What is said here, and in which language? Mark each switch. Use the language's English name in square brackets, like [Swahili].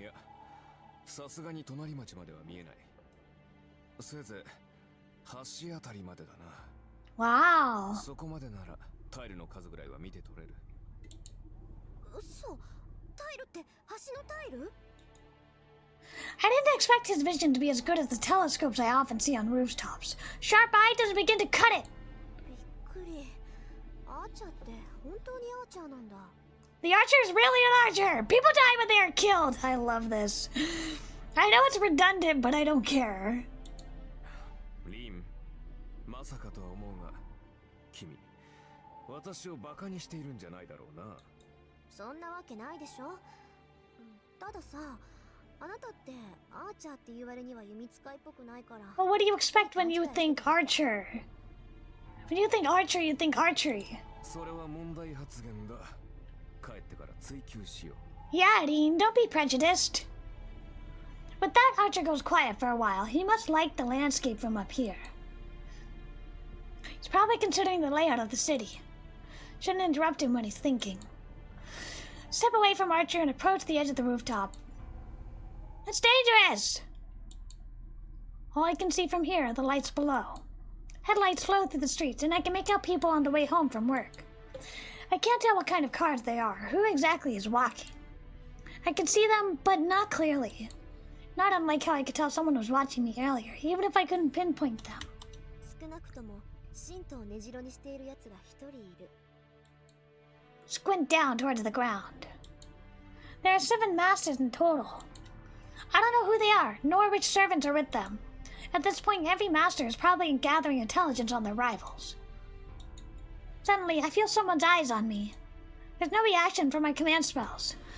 [Japanese] いや、さすがに隣町までは見えない。せいぜい橋あたりまでだな。 [English] Wow. [Japanese] そこまでならタイルの数ぐらいは見て取れる。嘘、タイルって橋のタイル？ [English] I didn't expect his vision to be as good as the telescopes I often see on rooftops. Sharp eye doesn't begin to cut it. [Japanese] びっくり。アーチャーって本当にアーチャーなんだ。 [English] The archer is really an archer. People die when they are killed. I love this. I know it's redundant, but I don't care. [Japanese] リン、まさかとは思うが、君、私をバカにしているんじゃないだろうな。そんなわけないでしょ。たださ、あなたってアーチャーって言われには弓使いっぽくないから。 [English] Well, what do you expect when you think archer? When you think archer, you think archery. [Japanese] それは問題発言だ。帰ってから追求しよう。 [English] Yeah, Dean, don't be prejudiced. But that archer goes quiet for a while. He must like the landscape from up here. He's probably considering the layout of the city. Shouldn't interrupt him when he's thinking. Step away from Archer and approach the edge of the rooftop. It's dangerous! All I can see from here are the lights below. Headlights flow through the streets, and I can make out people on the way home from work. I can't tell what kind of cars they are, who exactly is walking. I can see them, but not clearly. Not unlike how I could tell someone was watching me earlier, even if I couldn't pinpoint them. [Japanese] 少なくとも神道を根城にしている奴が一人いる。 [English] Squint down towards the ground. There are 7 masters in total. I don't know who they are, nor which servants are with them. At this point, every master is probably gathering intelligence on their rivals. Suddenly, I feel someone's eyes on me. There's no reaction from my command spells.